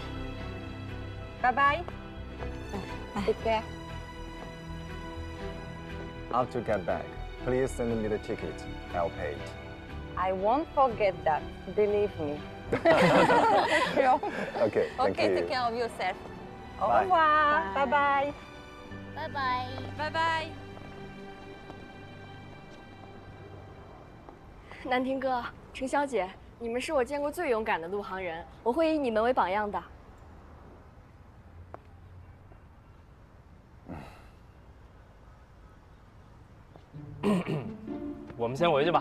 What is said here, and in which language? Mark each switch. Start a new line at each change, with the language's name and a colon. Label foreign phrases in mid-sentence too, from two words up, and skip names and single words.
English: Bye-bye. Take care. After get back, please send me the ticket. I'll pay it. I won't forget that, believe me. Okay, thank Okay, you. take care of yourself. Au Bye. revoir. Bye-bye. Bye-bye. Bye-bye.
Chinese: 南亭哥、程小姐，你们是我见过最勇敢的陆航人，我会以你们为榜样的。我们先回去吧。